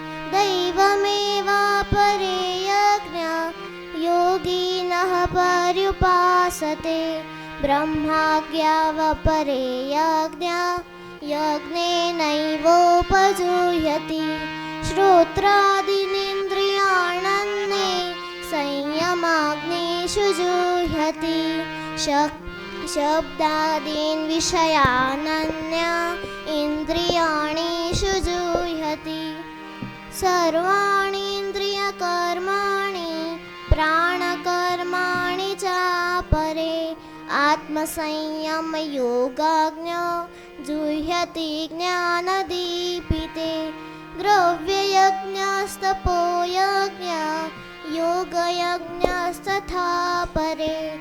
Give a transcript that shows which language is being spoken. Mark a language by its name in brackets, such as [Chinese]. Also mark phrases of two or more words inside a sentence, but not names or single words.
[Sanskrit] દૈવમેવાપરે યજ્ઞ યોગિનઃ પર્યુપાસતે બ્રહ્માજ્ઞાવપરે યજ્ઞ યજ્ઞેનૈવોપજુહ્યતિ શ્રોત્રાદીનેन्द्रियाण्यन्ये संयमाग्निषु जुह्यति शब्दादीन् विषयानन्या इन्द्रियाणीषु जुह्यति सर्वाणि इन्द्रियकर्माणि प्राणकर्माणि चापरे आत्मसंयमयोगाग्न्यो जुह्यति ज्ञानदीपिते द्रव्ययज्ञस्तपोयज्ञ योगयज्ञस्तथा परे